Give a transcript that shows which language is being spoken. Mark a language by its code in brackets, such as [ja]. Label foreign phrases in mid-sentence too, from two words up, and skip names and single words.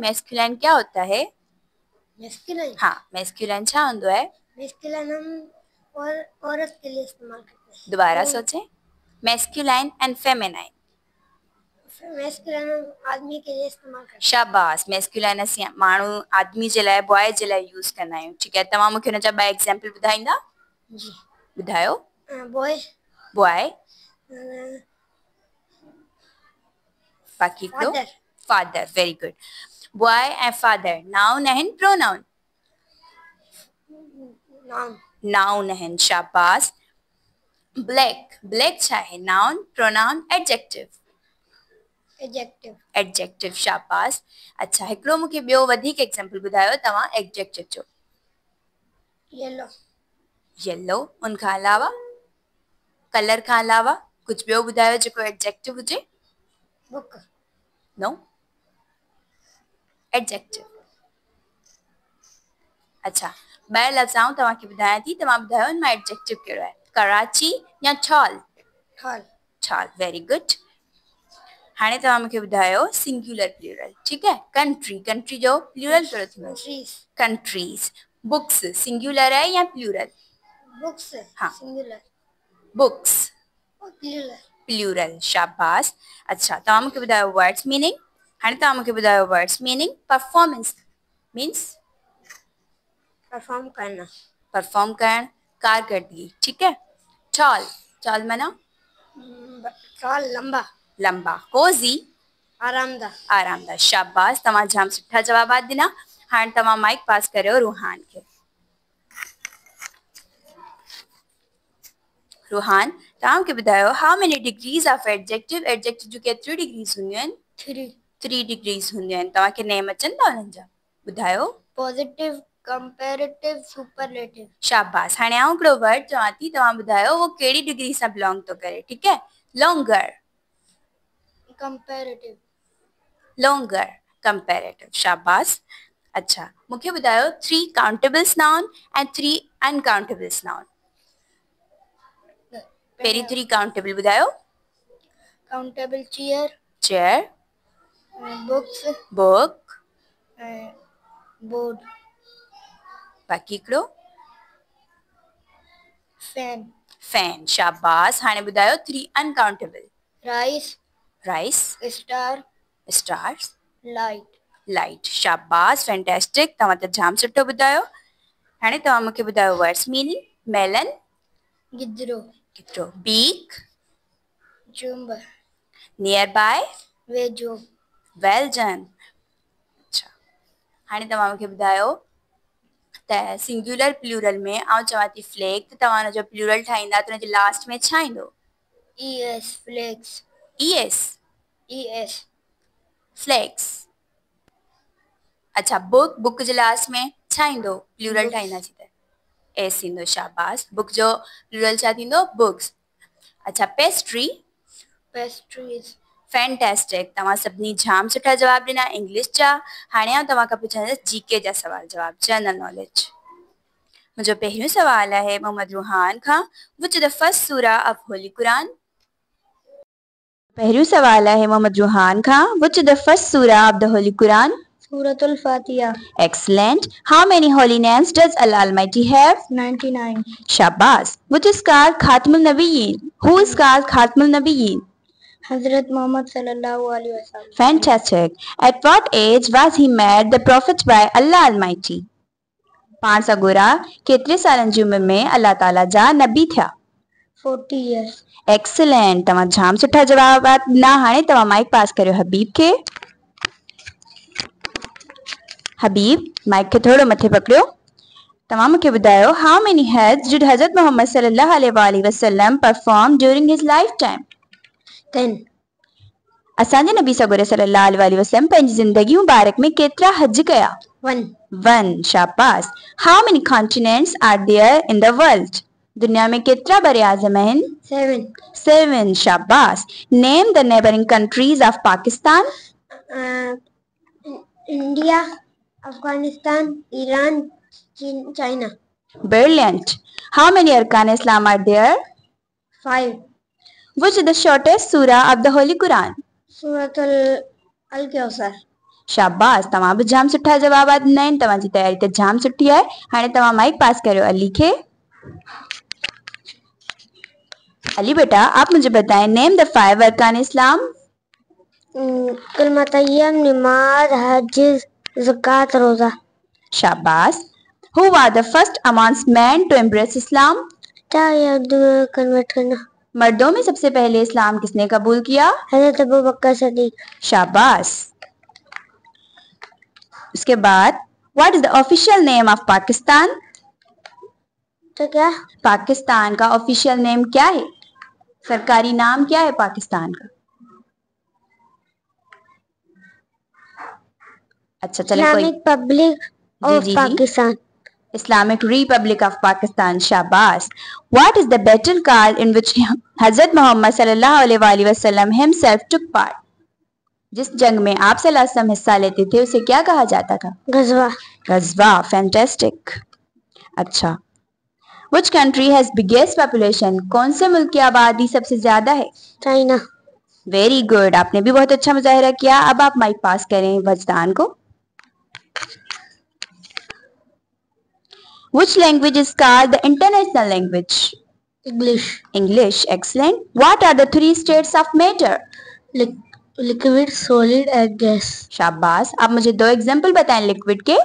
[ur] मैस्कुलाइन کیا ہوتا ہے? मैस्कुलाइन। [sd] हाँ, मैस्कुलाइन छा होंदो है? [ur] मैस्कुलाइन ہم عورت کے لیے استعمال کرتے ہیں. دوبارہ سوچیں. [en] masculine and feminine. [ur] मैस्कुलाइन ہم آدمی کے لیے استعمال کرتے ہیں. [sd] शाबाश, मैस्कुलाइन असी माण्हू आदमी जे लाइ, बॉय जे लाइ यूज़ कंदा आहियूं, [ur] ٹھیک ہے? [sd] तव्हां मूंखे हुन जा 2 एग्जांपल ॿुधाईंदा? जी। ॿुधायो। बॉय। बॉय, बाकी दो? फादर। फादर, [en] वेरी गुड। boy and father noun [sd] आहिनि प्रोनाउन? नाउन। नाउन आहिनि, शाबाश। ब्लैक, ब्लैक छा आहे? [en] noun, pronoun, adjective? एडजेक्टिव। [sd] एडजेक्टिव, शाबाश। अच्छा, हिकिड़ो मूंखे ॿियो वधीक एग्जांपल ॿुधायो तव्हां एडजेक्टिव जो। येलो। येलो, उन खां अलावा? कलर खां अलावा कुझु ॿियो ॿुधायो जेको एडजेक्टिव हुजे? बुक। [en] no, adjective. [sd] अच्छा, ॿाहिरि लफ़्ज़ आऊं तव्हांखे ॿुधायां थी, तव्हां ॿुधायो हिन मां एडजेक्टिव कहिड़ो आहे? कराची या टॉल? टॉल। टॉल, [en] very good. [sd] हाणे तव्हां मूंखे ॿुधायो [en] singular plural, [ur] ٹھیک ہے. [sd] कंट्री, कंट्री जो प्लूरल कहिड़ो थींदो? [en] countries, कंट्रीज। books singular [ur] ہے یا प्लूरल? [en] books, हाँ। singular, बुक्स plural, [sd] प्लूरल, शाबाश। अच्छा, तव्हां मूंखे ॿुधायो [en] words meaning. [sd] हाणे तव्हां मूंखे ॿुधायो [en] words meaning. performance means [ur] perform करना, [sd] परफॉर्म करण, कारकर्दगी, ठीक है। टॉल, टॉल माना tall, लंबा, लंबा। कोज़ी आरामदा, आरामदा, शाबाश। तव्हां जाम सुठा जवाबात ॾिना। हाणे तव्हां माइक पास करियो रूहान खे। रूहान, तव्हां मूंखे ॿुधायो [en] how many degrees of adjective. [sd] एडजेक्टिव जूं केतिरियूं डिग्रीज़ हूंदियूं आहिनि? 3, 3 डिग्रीज़ हूंदियूं आहिनि। तव्हांखे नेम अचनि था हुननि जा? ॿुधायो। [en] positive, comparative, superlative, [sd] शाबाश। हाणे आउं हिकिड़ो वर्ड चवां थी, तव्हां ॿुधायो उहो कहिड़ी डिग्री सां बिलोंग थो करे, [ur] ٹھیک ہے. [en] लॉन्गर, comparative, longer, comparative, शाबाश। [sd] अच्छा, मूंखे ॿुधायो [en] 3 countables noun and 3 uncountables noun. [sd] पहिरीं 3 काउंटेबल ॿुधायो। [en] countable, chair, चेयर, books, बुक, board, [sd] बाक़ी हिकिड़ो [en] fan, [sd] फैन, शाबाश। हाणे ॿुधायो 3 अनकाउंटेबल। [en] rice, राइस, star, स्टार्स, light, लाइट, शाबाश, फैंटास्टिक। [sd] तव्हां त जाम सुठो ॿुधायो। हाणे तव्हां मूंखे ॿुधायो वर्ड्स मीनिंग। [en] मेलन, [sd] गिद्रो, केतिरो। बीक, chumba, [en] near by, [sd] वेझो, [en] well done. [sd] अच्छा, हाणे तव्हां मूंखे ॿुधायो त सिंगुलर प्लूरल में आउं चवां थी फ्लैग, त तव्हां हुनजो प्लूरल ठाहींदा त हुनजे लास्ट में छा ईंदो? [en] es, flags, ES, es, [sd] फ्लैग्स। अच्छा, बुक, बुक जे लास्ट में छा ईंदो? प्लूरल [en] Books. [sd] ठाहींदासीं त एस ईंदो, शाबाश। बुक जो प्लूरल छा थींदो? बुक्स। अच्छा, पेस्ट्री, [en] pastries, फैंटास्टिक। [sd] तव्हां सभिनी जाम सुठा जवाब ॾिना इंग्लिश जा। हाणे आउं तव्हां खां पुछंदसि जीके जा सवाल जवाब, जनरल नॉलेज। मुंहिंजो पहिरियों सवाल आहे मोहम्मद रूहान खां, [en] which the first surah of Holy Quran. [sd] पहिरियों सवाल आहे मोहम्मद रूहान खां, [en] which the first surah of the Holy Quran. Suratul Fatiha, Excellent. How many holy names does Allah Almighty have? 99, Shabash. Which is called Khatmul Nabiyyin? Who is called Khatmul Nabiyyin? Hazrat Muhammad sallallahu alaihi wasallam. Fantastic. At what age was he made the prophet by Allah Almighty? [sd] 5 अगोरा केतिरे सालनि जी उमिरि में अल्लाह ताला जा नबी थिया? [en] 40 years. Excellent. [sd] तव्हां जाम सुठा जवाब ॾिना। हाणे तव्हां माइक पास करियो हबीब खे। हबीब, माइक खे थोड़ो मथे पकड़ियो। तव्हां मूंखे ॿुधायो [en] how many Hajj did Hazrat Muhammad sallallahu alaihi wasallam perform during his life time? 10, [sd] असांजे नबी सगोरे सल्लल्लाहु अलैहि वसल्लम पंहिंजी ज़िंदगी मुबारक में केतिरा हज कया? 1, 1, शाबाश। [en] how many continents are there in the world? [sd] दुनिया में केतिरा बरे आज़म आहिनि? 7, 7, शाबाश। [en] name the neighboring countries of Pakistan. India, Afghanistan, Iran, China. Brilliant. How many arkan Islam are there? 5, Which is the shortest surah of the Holy Quran? Suratul Al-Kawthar. [sd] शाबाश, तव्हां बि जाम सुठा जवाब ॾिना आहिनि। तव्हांजी तयारी त जाम सुठी आहे। हाणे तव्हां माइक पास करियो अली खे। [ur] علی بیٹا، آپ مجھے بتائیں [en] name the [ur] 5 अरकान इस्लाम। کلمہ طیب، نماز، حج، زکات، روزہ. शाबाश। [en] Who was the first amongst men to embrace Islam? [ur] کنورٹ کرنا. مردوں میں سب سے پہلے اسلام کس نے قبول کیا? हज़रत अबू बकर सिद्दीक। शाबाश। اس کے بعد [en] What is the official name of Pakistan? [ur] تو کیا? پاکستان کا آفیشل نیم کیا ہے؟ سرکاری نام کیا ہے پاکستان کا? اچھا، چلے کوئی. [en] Islamic public of Pakistan. Islamic Republic of Pakistan. [ur] शाबाश। [en] What is the battle called in which Hazrat Muhammad sallallahu alaihi wasallam himself took part? [ur] جس جنگ میں آپ صلی اللہ علیہ وسلم حصہ لیتے تھے اسے کیا کہا جاتا تھا? गज़वा। غزوہ، فینٹاسٹک۔ اچھا, [en] Which country has biggest population? [ur] کون سے ملک کی آبادی سب سے زیادہ ہے? चाइना। [en] very good, [ur] آپ نے بھی بہت اچھا مظاہرہ کیا۔ اب آپ مائیک پاس کریں وجدان کو. [en] Which language is called the international language? English. English, excellent. What are the three states of matter? Liquid, solid and gas. [ur] شاباش، آپ مجھے 2 ایگزامپل بتائیں لیکوڈ کے.